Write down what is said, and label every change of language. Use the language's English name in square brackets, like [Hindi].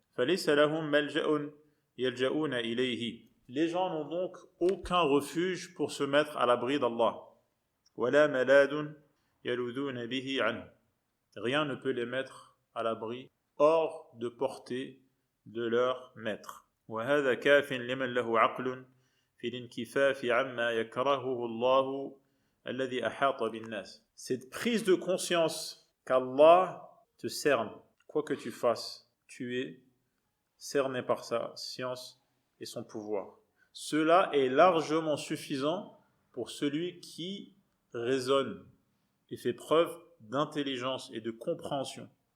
[Arabic] فَلَيْسَ لَهُمْ مَلْجَأٌ يَلْجَؤُونَ إِلَيْهِ. [French] Les gens n'ont donc aucun refuge pour se mettre à l'abri d'Allah. [Arabic] وَلَا مَلَادٌ يَلُوذُونَ بِهِ عَنْهُ. [French] Rien ne peut les mettre à l'abri, hors de portée de leur maître. [Arabic] وهذا كاف لمن له عقل في الانكفاف عما يكرهه الله الذي أحاط بالناس. [French] Cette prise de conscience qu'Allah te cerne, quoi que tu fasses, tu es cerné par sa science et son pouvoir. Cela est largement suffisant pour celui qui raisonne et fait preuve d'intelligence et de compréhension.